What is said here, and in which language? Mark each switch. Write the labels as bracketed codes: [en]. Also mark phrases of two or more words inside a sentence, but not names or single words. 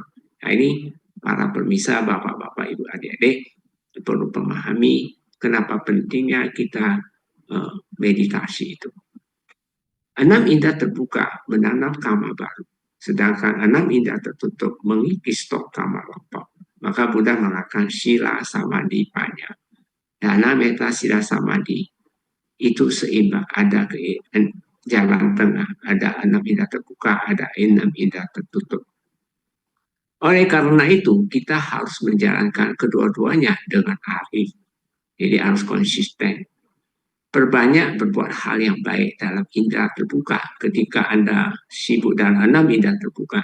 [id] Nah ini para pemirsa, bapak-bapak, ibu, adik-adik perlu memahami kenapa pentingnya kita meditasi itu. Enam indera terbuka menanam karma baru, sedangkan enam indera tertutup mengikis stok karma lampau. Maka Buddha mengatakan [pi] sila samadhi panya. Dana meta sila samadhi [id] itu seimbang, ada jalan tengah, ada enam indera terbuka, ada enam indera tertutup. Oleh karena itu, kita harus menjalankan kedua-duanya dengan arif. Jadi harus konsisten. Perbanyak berbuat hal yang baik dalam indera terbuka ketika Anda sibuk dalam enam indera terbuka.